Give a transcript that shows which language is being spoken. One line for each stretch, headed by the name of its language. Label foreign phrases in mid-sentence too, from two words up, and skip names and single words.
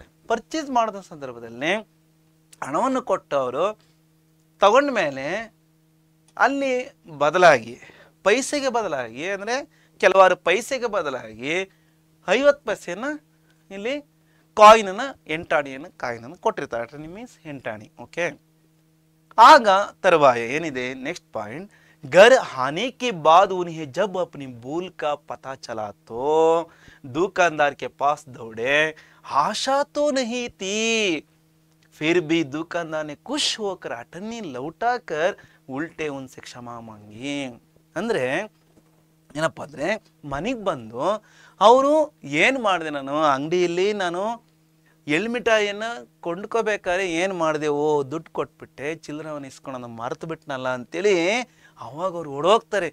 Kannada: ಪರ್ಚೇಸ್ ಮಾಡಿದ ಸಂದರ್ಭದಲ್ಲಿ ಹಣವನ್ನು ಕೊಟ್ಟು ಅವರು ತಗೊಂಡ ಮೇಲೆ ಅಲ್ಲಿ ಬದಲಾಗಿ ಪೈಸೆಗೆ ಬದಲಾಗಿ ಅಂದರೆ ಕೆಲವಾರು ಪೈಸೆಗೆ ಬದಲಾಗಿ 50 ಪೈಸೆಯನ್ನು ಇಲ್ಲಿ ಕಾಯಿನನ್ನು ಕಾಯಿನನ್ನು ಕೊಟ್ಟಿರ್ತಾರೆ. ಮೀನ್ಸ್ ಎಂಟಾಣಿ. ಓಕೆ, ಆಗ ತರುವಾಯ ಏನಿದೆ
English: next point,
Hindi: घर आने के बाद उन्हें जब अपनी भूल का पता चला तो दुकानदार के पास दौड़े। आशा तो नहीं थी, फिर भी दुकानदार ने खुश होकर अठन्नी लौटाकर उल्टे उनसे क्षमा मांगी।
Kannada: ಅಂದ್ರೆ ಏನಪ್ಪ ಅಂದ್ರೆ ಮನೆಗೆ ಬಂದು ಅವರು ಏನು ಮಾಡಿದೆ, ನಾನು ಅಂಗಡಿಯಲ್ಲಿ ನಾನು ಎಳ್ಮಿಠಾಯಿಯನ್ನ ಕೊಂಡ್ಕೋಬೇಕಾದ್ರೆ ಏನು ಮಾಡಿದೆ, ಓ ದುಡ್ಡು ಕೊಟ್ಬಿಟ್ಟೆ, ಚಿಲ್ಲರವನ್ನು ಇಸ್ಕೊಂಡು ಮರೆತು ಬಿಟ್ನಲ್ಲ ಅಂತೇಳಿ ಅವಾಗ ಅವ್ರು ಓಡೋಗ್ತಾರೆ.